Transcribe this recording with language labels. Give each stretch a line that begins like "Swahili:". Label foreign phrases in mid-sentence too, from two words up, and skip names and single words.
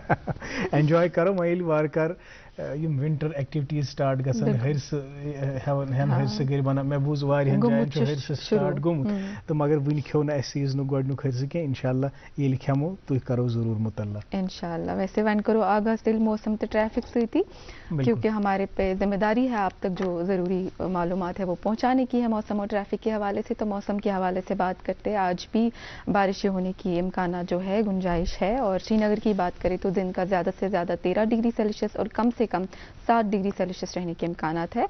Kashmiri: انجوائے کرو وۄنۍ ییٚلہِ وارٕ کار یم
English: winter activities start
Kashmiri: گژھن, ہرسہٕ ہٮ۪ن ہرسہٕ گٔے بنان, مےٚ بوٗز واریاہن جاین چھُ ہرسہٕ سٹارٹ گوٚمُت تہٕ مگر وٕنہِ کھیوٚو نہٕ اسہِ سیٖزنُک گۄڈنیُک ہرسہٕ کینٛہہ. انشاءاللہ ییٚلہِ کھٮ۪مو تُہۍ کرو ضروٗر مُطلع انشاءاللہ. ویسے وۄنۍ کرو آغاز تیٚلہِ موسم تہٕ ٹریفک سۭتی,
Urdu: کیونکہ ہمارے پہ ذمہ داری ہے آپ تک جو ضروری معلومات ہے وہ پہنچانے کی ہے موسم اور ٹریفک کے حوالے سے. تو موسم کے حوالے سے بات کرتے ہیں, آج بھی بارشیں ہونے کی امکانات جو ہے گنجائش ہے. اور شری نگر کی بات کریں تو دن کا زیادہ سے زیادہ 13
English: degree Celsius
Urdu: اور کم سے کم 7
English: degree Celsius
Urdu: رہنے کے امکانات ہے.